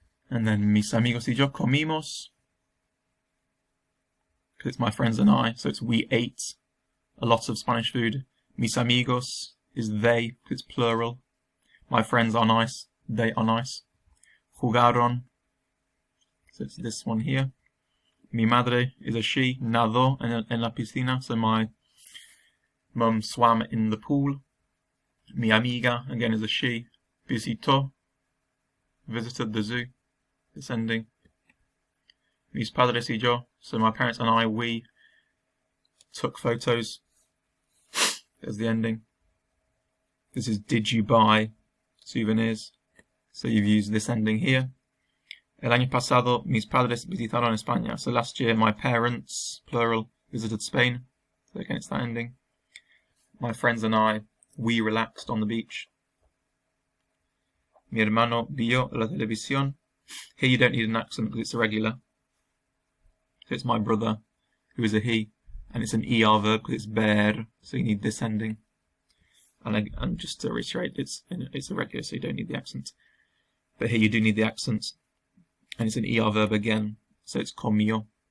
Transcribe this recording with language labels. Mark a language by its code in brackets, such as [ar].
[en] And then [es] mis amigos y yo comimos. [en] Because it's my friends and I, so it's we ate a lot of Spanish food. Mis amigos is they, because it's plural. My friends are nice, they are nice. Jugaron, so it's this one here. Mi madre is a she, [es] nadó en la piscina, [en] so my mum swam in the pool. Mi amiga, again, is a she. Visitó, visited the zoo, this ending. [es] Mis padres y yo, [en] so my parents and I, we took photos. There's the ending. This is did you buy souvenirs? So you've used this ending here. [es] El año pasado, mis padres visitaron España. [en] So last year, my parents, plural, visited Spain. So again, it's that ending. My friends and I, we relaxed on the beach. [es] Mi hermano vio la televisión. [en] Here you don't need an accent because it's irregular. So it's my brother, who is a he, and it's an ER verb because it's ver. So you need this ending. And just to reiterate, it's irregular, so you don't need the accent. But here you do need the accent, and it's an ER verb again, so it's comió.